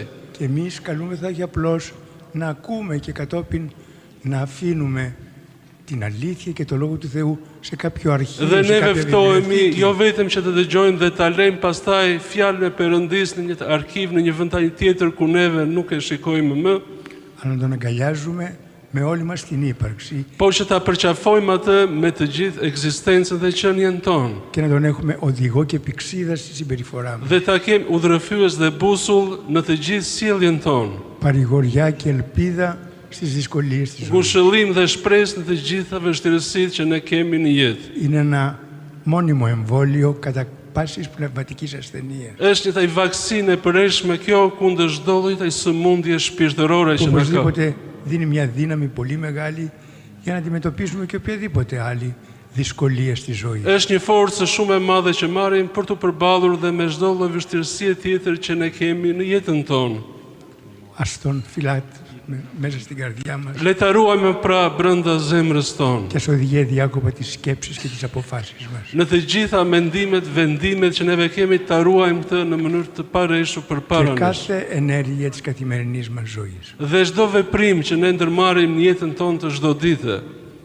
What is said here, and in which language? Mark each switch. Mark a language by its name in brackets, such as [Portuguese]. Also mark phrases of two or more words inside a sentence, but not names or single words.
[Greek] Και εμείς καλούμεθα όχι απλώς να ακούμε και κατόπιν να αφήνουμε την αλήθεια και το Λόγο του Θεού σε κάποιο αρχείο, [Albanian] Dhe [Greek] σε [Albanian] neve [Greek] κάποια [Albanian] ftohemi [Greek] βιβλιοθήκη. [Albanian] jo vetëm që të dëgjojmë dhe ta lejmë pastaj fjalën e Perëndis në një arkiv, në një vend tjetër ku neve nuk e shikojmë më, [Greek] Αλλά να τον αγκαλιάζουμε με όλη μας την ύπαρξη [Albanian] por që ta përqafojmë atë me të gjithë ekzistencën dhe qenien tonë. [Greek] και να τον έχουμε οδηγό και πηξίδα στη συμπεριφορά μας. [Albanian] Dhe ta kemi udhërëfyes dhe busull në të gjithë sjelljen tonë. [Greek] Παρηγοριά και ελπίδα στις δυσκολίες της ζωής. [Albanian] Ngushëllim dhe shpresë në të gjitha vështirësitë që ne kemi në jetë. [Greek] Είναι ένα μόνιμο εμβόλιο κατά πάσης πνευματικής ασθενείας. [Albanian] Është një taj vaksinë e përreshme kjo kundër çdo lloji sëmundje shpirtërore [Greek] Που [Albanian] që na ka. [Greek] οπωσδήποτε δίνει μια δύναμη πολύ μεγάλη για να αντιμετωπίσουμε και οποιαδήποτε άλλη δυσκολία στη ζωή. [Albanian] Është një forcë shumë e madhe që marrim për të përballur dhe me çdo lloj vështirësie tjetër që ne kemi në jetën tonë. [Greek] Ας τον φυλάτε μέσα στην καρδιά μας [Albanian] Le ta ruajmë pra brenda zemrës tonë. [Greek] και ας οδηγεί διάκοπα τις σκέψεις και τις αποφάσεις μας. [Albanian] Në të gjitha mendimet, vendimet që neve kemi ta ruajmë këtë në mënyrë të pareshur [Greek] Και [Albanian] përpara nesh. [Greek] κάθε ενέργεια της καθημερινής μας ζωής. [Albanian] Dhe çdo veprim që ne ndërmarrim në jetën tonë të çdo dite,